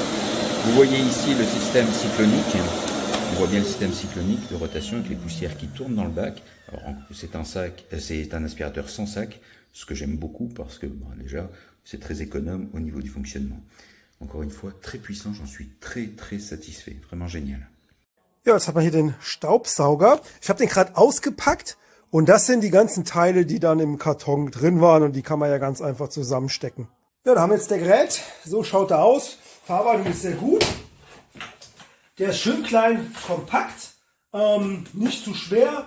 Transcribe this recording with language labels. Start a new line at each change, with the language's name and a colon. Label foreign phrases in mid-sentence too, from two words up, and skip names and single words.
French: Vous voyez ici le système cyclonique. On voit bien le système cyclonique de rotation avec les poussières qui tournent dans le bac. Alors, c'est un aspirateur sans sac, ce que j'aime beaucoup parce que déjà, c'est très économe au niveau du fonctionnement. Encore une fois, très puissant, j'en suis très très satisfait, vraiment génial.
German: Ja, jetzt hat man hier den Staubsauger. Ich habe den gerade ausgepackt und das sind die ganzen Teile, die dann im Karton drin waren und die kann man ja ganz einfach zusammenstecken. Ja, da haben wir jetzt der Gerät. So schaut er aus. Verarbeitung ist sehr gut. Der ist schön klein, kompakt, nicht zu schwer.